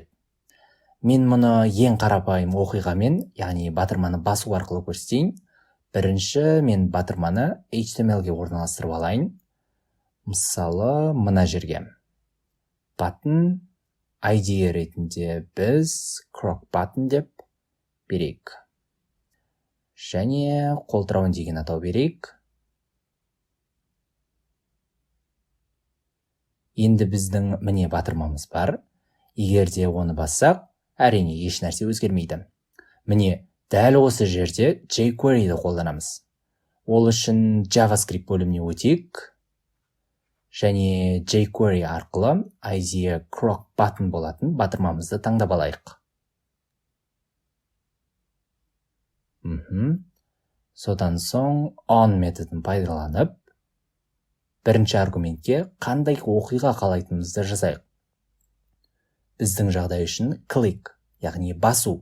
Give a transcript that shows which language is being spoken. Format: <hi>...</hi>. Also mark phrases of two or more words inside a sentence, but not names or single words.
<kk>Мен мұны ең қарапайым оқиғамен, яғни батырманы басу арқылы көрсетейін. Бірінші мен батырманы HTML-ге орналастырып алайын. Мысалы, мына жерге. Button ID ретінде біз</kk> <en>croc button</en> <kk>деп берейік. Және қолтырауын деген атау берейік. Енді біздің міне батырмамыз бар. Егер де оны бассақ, әрине еш нәрсе өзгермейді. Міне, дәл осы жерде jQuery'ді қолданамыз. Ол үшін JavaScript бөліміне өтейік. Және jQuery арқылы</kk> <en>ID croc button</en> <kk>болатын батырмамызды таңдап алайық. Содан соң on методын пайдаланып, бірінші аргументке қандай оқиға қалайтынымызды жазайық. Біздің жағдай үшін click, яғни басу.</kk>